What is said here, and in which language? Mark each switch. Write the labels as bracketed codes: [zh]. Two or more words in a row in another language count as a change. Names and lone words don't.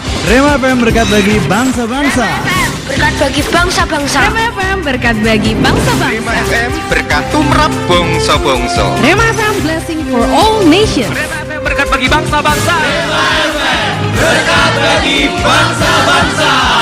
[id] Rema FM berkat bagi bangsa-bangsa. Berkat bagi bangsa-bangsa. Rema FM berkat bagi bangsa-bangsa. Rema FM berkat tumrap bangsa-bangsa. [en] Rema FM blessing for all nations. [id] Rema FM berkat bagi bangsa-bangsa. Rema FM berkat bagi bangsa-bangsa.